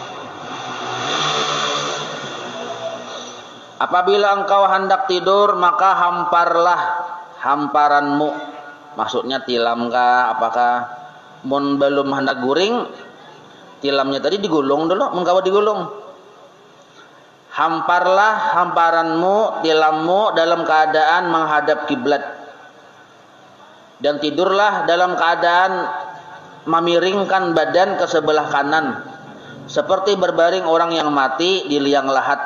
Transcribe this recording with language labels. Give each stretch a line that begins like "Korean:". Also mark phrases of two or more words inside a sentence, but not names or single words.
Indonesian: Apabila engkau hendak tidur maka hamparlah hamparanmu.
Banjar: Maksudnya tilam kah apakah? Mun belum hendak guring, tilamnya tadi digulung dulu, mengkawa digulung.
Indonesian: Hamparlah hamparanmu, tilammu dalam keadaan menghadap kiblat. Dan tidurlah dalam keadaan memiringkan badan ke sebelah kanan, seperti berbaring orang yang mati di liang lahat.